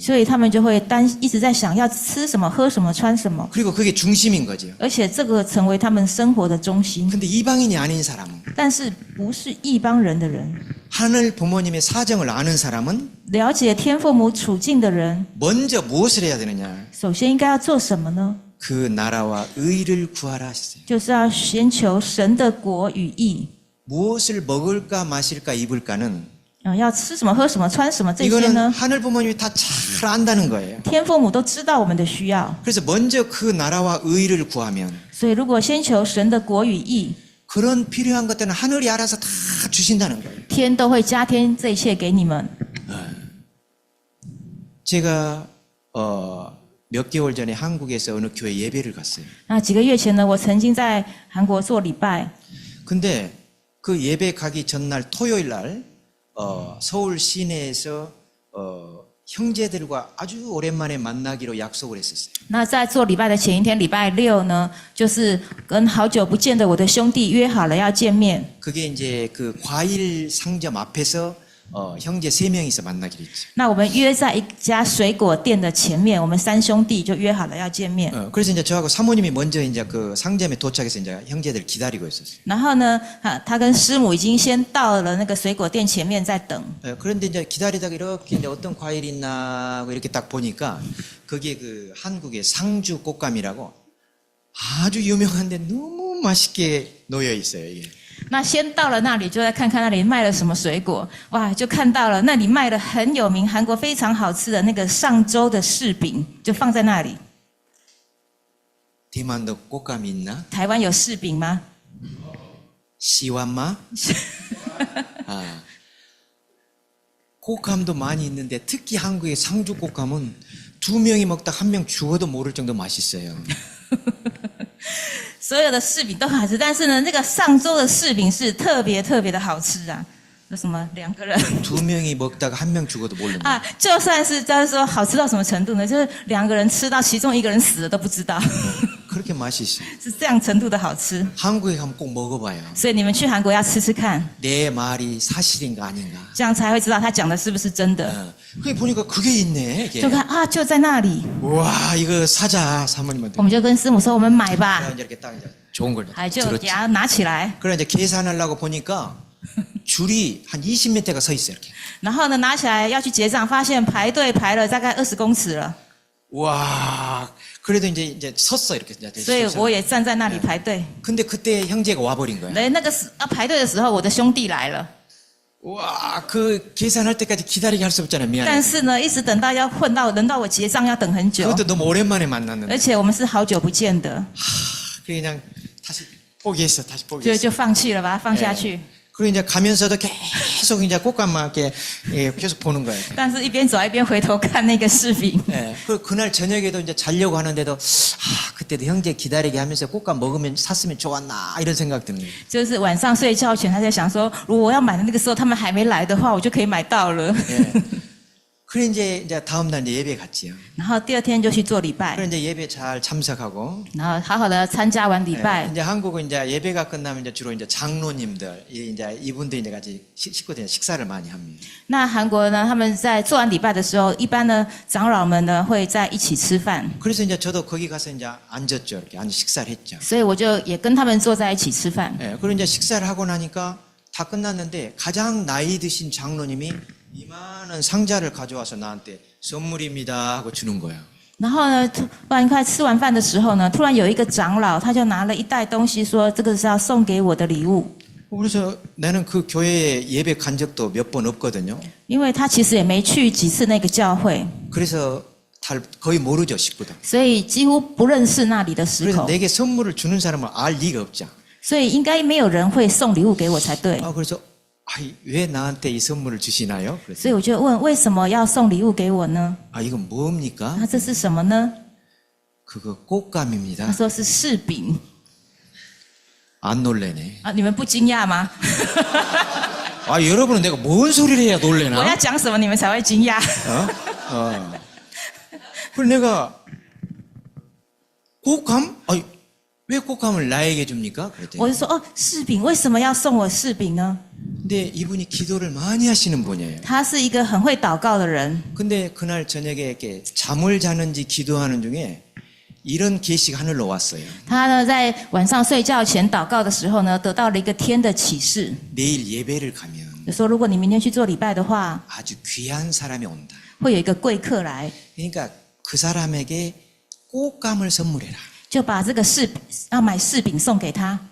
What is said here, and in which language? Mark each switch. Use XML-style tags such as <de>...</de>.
<zh>所以他们就会一直在想要吃什么、喝什么、穿什么，</zh> <ko>그리고 그게 중심인 거죠.</ko> <zh>而且这个成为他们生活的中心。</zh> <ko>근데 이방인이 아닌 사람은,</ko> <zh>但是不是异邦人的人，</zh> <ko>하늘 부모님의 사정을 아는 사람은</ko> <zh>了解天父母处境的人，</zh> <ko>먼저 무엇을 해야 되느냐?</ko> <zh>首先应该要做什么呢？</zh> <ko>그 나라와 의를 구하라 하셨어요.</ko> <zh>就是要先求神的国与义。</zh> <ko>무엇을 먹을까, 마실까, 입을까는</ko> <zh>要吃什么、喝什么、穿什么这些</zh> <ko>이거는</ko> <zh>呢？</zh> <ko>하늘 부모님이 다 잘 안다는 거예요.</ko> <zh>天父母都知道我们的需要，</zh> <ko>그래서 먼저 그 나라와 의를 구하면</ko> <zh>所以如果先求神的国与义，</zh> <ko>그런 필요한 것들은 하늘이 알아서 다 주신다는 거예요.</ko> <zh>天都会加添这一切给你们。</zh> <ko>제가 몇 개월 전에 한국에서 어느 교회 예배를 갔어요.</ko> <zh>那几个月前呢，我曾经在韩国做礼拜，</zh> <ko>근데 그 예배 가기 전날 토요일 날 서울 시내에서 형제들과 아주 오랜만에 만나기로 약속을 했었어요.</ko> <zh>那在做礼拜的前一天，礼拜6呢，就是跟好久不见的我的兄弟约好了要见面。</zh> <ko>그게 이제 그 과일 상점 앞에서 형제 3명이서 만나기로 했죠.</ko> <zh>那我们约在一家水果店的前面，我们3兄弟就约好了要见面。</zh> <ko>그래서 이제 저하고 사모님이 먼저 이제 그 상점에 도착해서 이제 형제들 기다리고 있었어요.</ko> <zh>然后呢，他跟师母已经先到了那个水果店前面在等。</zh> <ko>그런데 이제 기다리다가 이렇게 이제 어떤 과일이 있나 하고 이렇게 딱 보니까 그게 그 한국의 상주 꽃감이라고 아주 유명한데 너무 맛있게 놓여 있어요, 이게.</ko> <zh>那先到了那里，就在看看那里卖了什么水果。哇，就看到了那里卖了很有名、韩国非常好吃的那个上周的柿饼，就放在那里。</zh> <ko>대만도 꽃감이 있나?</ko> <zh>台湾有柿饼吗？ 시완마?</zh> <ko>아, 꽃감도 많이 있는데 특히 한국의 상주 꽃감은 2명이 먹다 1명 죽어도 모를 정도 맛있어요.</ko> <zh>所有的柿饼都好吃，但是呢，那个上周的柿饼是特别特别的好吃啊！那什么2个人</zh> <ko>2명이 먹다가 1명 죽어도 모르는.</ko> <zh>啊，就算是就是说好吃到什么程度呢？就是2个人吃到其中1个人死了都不知道，</zh> <ko>그렇게 맛있어요.</ko> <zh>是这样程度的好吃。</zh> <ko>한국에 가면 꼭 먹어봐요.</ko> <zh>所以你们去韩国要吃吃看，</zh> <ko>내 말이 사실인가 아닌가.</ko> <zh>这样才会知道他讲的是不是真的。</zh> <ko>그게 보니까 그게 있네. 이게.</ko> <zh>就看啊，就在那里，</zh> <ko>와 이거 사자 사모님한테.</ko> <zh>我们就跟师母说，我们买吧，</zh> <ko>그래, 이제 이렇게 딱 이제 좋은 걸</ko> <zh>还就</zh> <ko>들었지.</ko> <zh>给他拿起来，</zh> <ko>그래 이제 계산하려고 보니까 줄이 한 20m가 서 있어요 이렇게.</ko> <zh>然后呢拿起来要去结账，发现排队排了大概20公尺了，</zh> <ko>와 그래도 이제 섰어 이렇게.</ko> <zh>所以我也站在那里排队。</zh> <ko>근데 그때 형제가 와버린 거야.</ko> <zh>那个排队的时候，我的兄弟来了，</zh> <ko>와 그 계산할 때까지 기다리게 할 수 없잖아</ko> <zh>但</zh> <ko>미안해.</ko> <zh>是呢，一直等到要轮到我结账要等很久，</zh> <ko>그것도 너무 오랜만에</ko> <zh>而</zh> <ko>만났는데.</ko> <zh>且我们是好久不见的，</zh> <ko>그냥 다시 포기했어 다시</ko> <zh>就</zh> <ko>포기했어.</ko> <zh>就放弃了，把它放下去。</zh> <ko>그리고 이제 가면서도 계속 이제 꽃감만 이렇게 계속 보는 거예요.</ko> <zh>但是一边走一边回头看那个视频。</zh> <ko>예. 그날 저녁에도 이제 자려고 하는데도 그때도 형제 기다리게 하면서 꽃감 먹으면 샀으면 좋았나 이런 생각 드는 거예요.</ko> <zh>就是晚上睡觉前，他在想说，如果我要买的那个时候他们还没来的话，我就可以买到了。</zh> <ko>예. 그래 이제 다음 날 이제 예배 갔지요.</ko> <zh>然后第二天就去做礼拜</zh> <ko>그래 ， 이제 예배 잘 참석하고</ko> <zh>然后好好的参加完礼拜。</zh> <ko>이제 한국은 이제 예배가 끝나면 이제 주로 이제 장로님들 이제 이분들 이제 같이 식구들 식사를 많이 합니다.</ko> <zh>那韩国呢，他们在做完礼拜的时候，一般呢长老们呢会在一起吃饭，</zh> <ko>그래서 이제 저도 거기 가서 이제 앉았죠. 이렇게 앉아 식사를 했죠.</ko> <zh>所以我就也跟他们坐在一起吃饭。</zh> <ko>예, 그리고 이제 식사를 하고 나니까 다 끝났는데 가장 나이 드신 장로님이 이만한 상자를 가져와서 나한테 선물입니다 하고 주는 거예요.</ko> <zh>然后呢，突然快吃完饭的时候呢，突然有一个长老，他就拿了一袋东西，说这个是要送给我的礼物。</zh> <ko>그래서 나는 그 교회에 예배 간 적도 몇 번 없거든요.</ko> <zh>因为他其实也没去几次那个教会，</zh> <ko>그래서 거의 모르죠 식구들.</ko> <zh>所以几乎不认识那里的石</zh> <ko>그래서</ko> <zh>口，</zh> <ko>내게 선물을 주는 사람을 알 리가 없죠.</ko> <zh>所以应该没有人会送礼物给我才对。</zh> <ko>그래서 왜 나한테 이 선물을 주시나요?</ko> <zh>所</zh> <ko>그래서</ko> <zh>以我就问，为什么要送礼物给我呢？</zh> <ko>이건 뭡니까?</ko> <zh>那这是什么呢？</zh> <ko>그거</ko> <zh>他</zh> <ko>꽃감입니다.</ko> <zh>说是柿饼</zh> <ko>안 놀래네.</ko> <zh>啊，你们不惊讶吗？</zh> <ko>여러분은 내가 뭔 소리를 해야</ko> <zh>我要</zh> <ko>놀래나?</ko> <zh>讲什么你们才会惊讶？</zh> <ko>그래서 내가 꽃감? 왜 꽃감을 나에게 줍니까?</ko> <zh>我</zh> <ko>그랬더니</ko> <zh>就说哦，柿饼为什么要送我柿饼呢？</zh> <ko>근데 이분이 기도를 많이 하시는 분이에요.</ko> <zh>他是一个很会祷告的人，</zh> <ko>근데 그날 저녁에 이렇게 잠을 자는지 기도하는 중에 이런 계시가 하늘로 왔어요.</ko> <zh>他呢在晚上睡觉前祷告的时候呢，得到了一个天的启示，</zh> <ko>내일 예배를 가면</ko> <zh>就说如果你明天去做礼拜的话，</zh> <ko>아주 귀한 사람이 온다.</ko> <zh>会有一个贵客来，</zh> <ko>그러니까 그 사람에게 꽃감을 선물해라.</ko> <zh>就把这个要买柿饼送给他。</zh>